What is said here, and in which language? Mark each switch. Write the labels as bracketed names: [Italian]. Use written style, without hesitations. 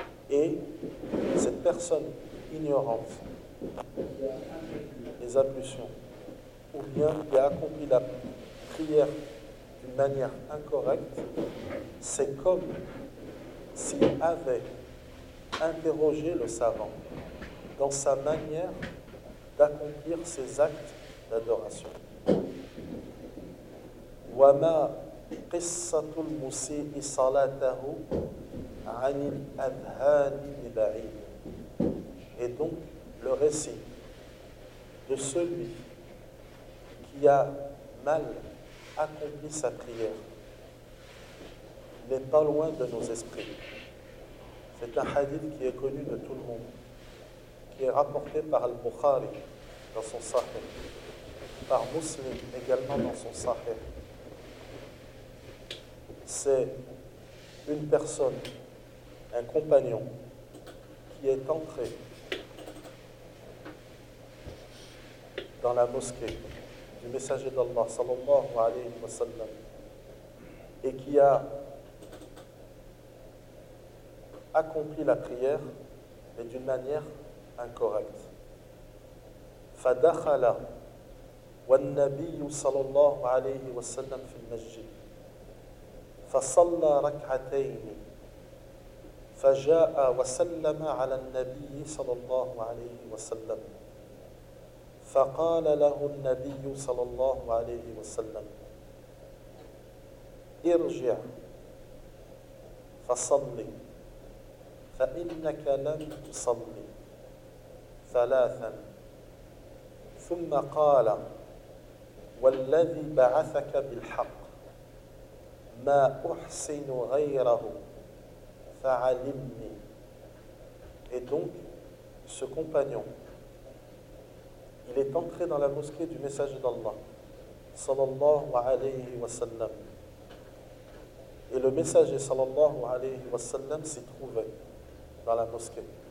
[French] Et cette personne ignorante, les ablutions, ou bien qui a accompli la prière d'une manière incorrecte, c'est comme s'il avait interrogé le savant dans sa manière d'accomplir ses actes d'adoration. [Arabic] وما قصة المسيء صلاته عن الأذهان البعيدة. [French] Et donc le récit de celui qui a mal accompli sa prière n'est pas loin de nos esprits. C'est un hadith qui est connu de tout le monde, qui est rapporté par Al-Bukhari dans son Sahih, par Muslim également dans son Sahih. C'est une personne, un compagnon, qui est entré dans la mosquée du messager d'Allah, sallallahu alayhi wa sallam, et qui a accompli la prière, mais d'une manière incorrecte. [Arabic] فدخل والنبي صلى الله عليه وسلم في المسجد فصلى ركعتين فجاء وسلم على النبي صلى الله عليه وسلم ف فقال له النبي صلى الله عليه وسلم ارجع فصلي فإنك لم تصلي ثلاثا. ثم قال والذي بعثك بالحق ما أحسن غيره فعلمني. [French] Et donc, ce compagnon, il est entré dans la mosquée du messager d'Allah, sallallahu alayhi wa sallam. Et le messager, sallallahu alayhi wa sallam, s'y trouvait dans la mosquée.